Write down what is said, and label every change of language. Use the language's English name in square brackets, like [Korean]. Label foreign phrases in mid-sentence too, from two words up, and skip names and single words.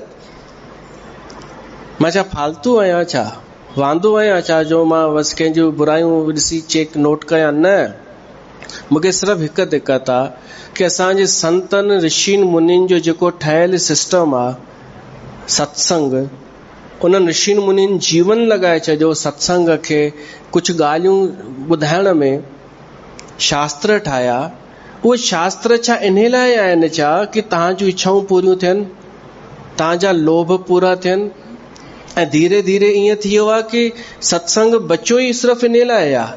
[Sindhi] मां छा फालतू आहियां? छा वांदो आहियां? छा जो मां बसि कंहिंजूं बुरायूं ॾिसी [English] check note [Sindhi] कयां? न, मूंखे सिर्फ़ु हिकु दिक़त आहे कि असांजे संतनि ऋषिनि मुनिनि जो जेको ठहियल सिस्टम आहे सत्संग, उन ऋषि मुनिन जीवन लगाए छॾियो सत्संग खे कुझु ॻाल्हियूं ॿुधाइण में, शास्त्र ठाहिया। उहे शास्त्र छा इन लाइ आहिनि छा कि तव्हां जूं इच्छाऊं पूरियूं थियनि, तव्हांजा लोभ पूरा थियनि। ऐं धीरे धीरे ईअं थी वियो आहे कि सत्संग बचियो ई सिर्फ़ इन लाइ आहे।